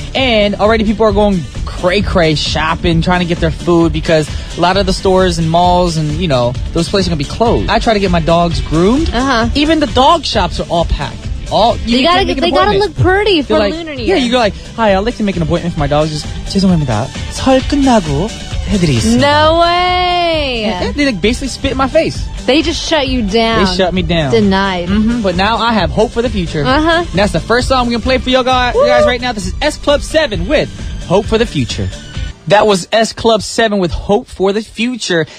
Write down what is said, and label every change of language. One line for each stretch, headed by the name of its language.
English: And already people are going cray-cray shopping, trying to get their food because a lot of the stores and malls and, you know, those places are going to be closed. I try to get my dogs groomed. Even the dog shops are all packed. They gotta look pretty for like, Lunar New Year. Yeah, you go like, hi, I'd like to make an appointment for my dogs.
Korean: Just, 죄송합니다. 설 끝나고 해드리겠습니다.
English: No way. They like basically spit in my face. They just shut you down. They shut me down. Denied. But now I have hope for the future. And that's the first song we're going to play for you guys right now. This is S Club 7 with Hope for the Future. That was S Club 7 with Hope for the Future.